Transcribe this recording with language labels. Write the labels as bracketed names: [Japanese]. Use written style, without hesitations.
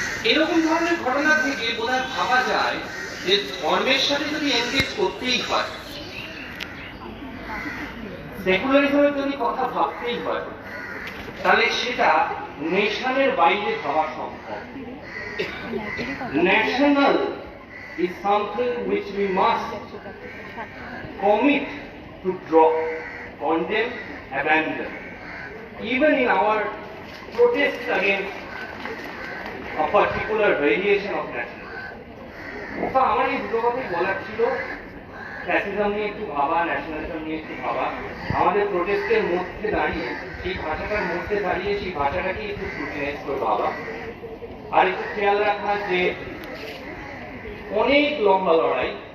[Bangla] এরকম ধরনের ঘটনা থেকে বোধহয় ভাবা যায় যে ধর্মের সাথে যদি এনগেজ করতেই হয়, সেকুলারিজমের যদি কথা ভাবতেই হয়, তাহলে সেটা নেশনের বাইরে ভাবা সম্ভব। [English] National is something which we must commit to drop, condemn, abandon, even in our protests against a particular variation of nationalism. [Bangla] So আমার এই দুটো কথাই বলার ছিল, ফ্যাসিজম নিয়ে একটু ভাবা, ন্যাশনালিজম নিয়ে একটু ভাবা, আমাদের প্রোটেস্টের মধ্যে দাঁড়িয়ে, সেই ভাষাটার মধ্যে দাঁড়িয়ে সেই ভাষাটাকে একটু স্ক্রুটিনাইজ করে ভাবা, আর একটু খেয়াল রাখা যে অনেক লম্বা লড়াই।